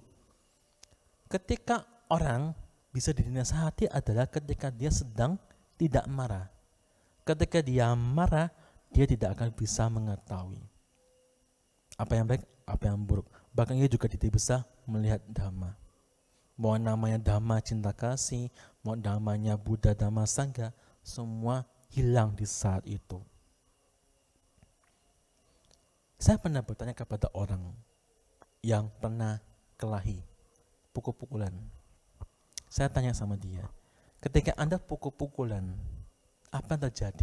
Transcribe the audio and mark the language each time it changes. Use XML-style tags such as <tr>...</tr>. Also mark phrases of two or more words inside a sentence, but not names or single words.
<id>Ketika orang bisa dinasehati adalah ketika dia sedang tidak marah. Ketika dia marah, dia tidak akan bisa mengetahui. apa yang baik, apa yang buruk. Bahkan ia juga tidak bisa melihat dhamma. Mau namanya dhamma cinta kasih, mau namanya Buddha dhamma sangha, semua hilang di saat itu. Saya pernah bertanya kepada orang yang pernah kelahi, pukul-pukulan. Saya tanya sama dia, ketika Anda pukul-pukulan, apa yang terjadi?</id>